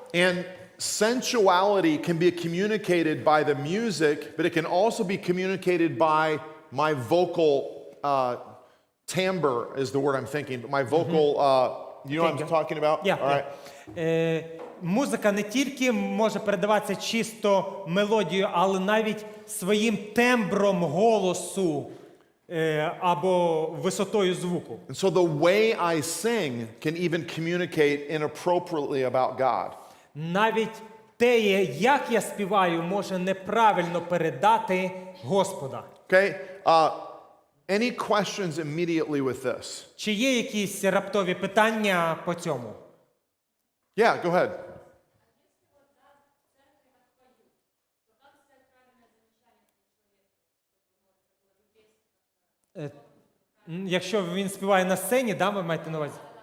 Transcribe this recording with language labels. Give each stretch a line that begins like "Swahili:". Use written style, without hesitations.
English: And sensuality can be communicated by the music, but it can also be communicated by my vocal timbre is the word I'm thinking, but my vocal, you know what I'm talking about? Yeah, All right.
Ukrainian: Музика не тільки може передаватися чисто мелодією, але навіть своїм тембром голосу або висотою звуку.
English: And so the way I sing can even communicate inappropriately about God.
Ukrainian: Навіть те, як я співаю, може неправильно передати Господа.
English: Okay? Any questions immediately with this?
Ukrainian: Чи є якісь раптові питання по цьому?
English: Yeah, go ahead.
Ukrainian: Якщо він співає на сцені, да, ви маєте на увазі?